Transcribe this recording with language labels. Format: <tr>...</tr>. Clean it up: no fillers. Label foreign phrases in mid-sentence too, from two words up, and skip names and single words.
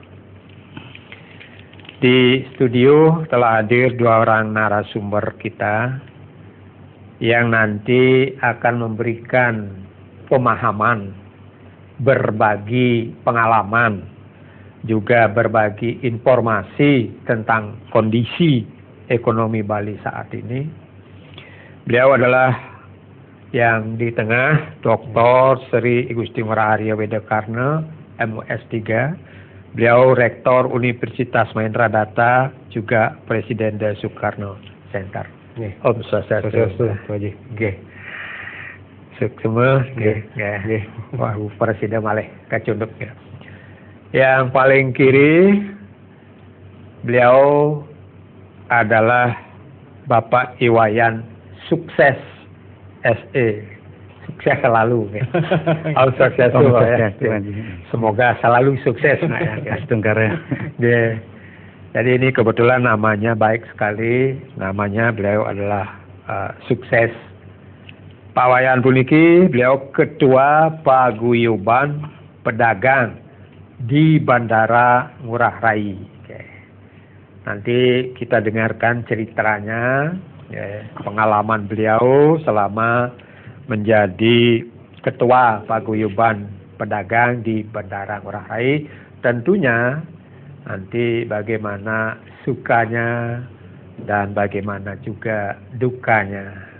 <id>Di studio telah hadir dua orang narasumber kita yang nanti akan memberikan pemahaman, berbagi pengalaman, juga berbagi informasi tentang kondisi ekonomi Bali saat ini. Beliau adalah yang di tengah, Dr. Sri Igusti Ngurah Arya Wedakarna, MUS3. Beliau Rektor Universitas Mahendra Data, juga Presiden The Soekarno Center.</id> <ban>Om Swastiastu. Nggih.</ban> <id>Semua nggih.</id> <ban>Wah, Presiden malih kacunduk ya.</ban> <id>Yang paling kiri beliau adalah Bapak Iwayan Sukses SE. Sukses selalu ya. Semoga selalu sukses ya. Jadi ini kebetulan namanya baik sekali. Namanya beliau adalah Sukses. Pak Wayan puniki beliau Ketua Paguyuban Pedagang di Bandara Ngurah Rai. Nanti kita dengarkan ceritanya, pengalaman beliau selama menjadi Ketua Paguyuban Pedagang di Bandara Ngurah Rai. Tentunya nanti bagaimana sukanya dan bagaimana juga dukanya.</id>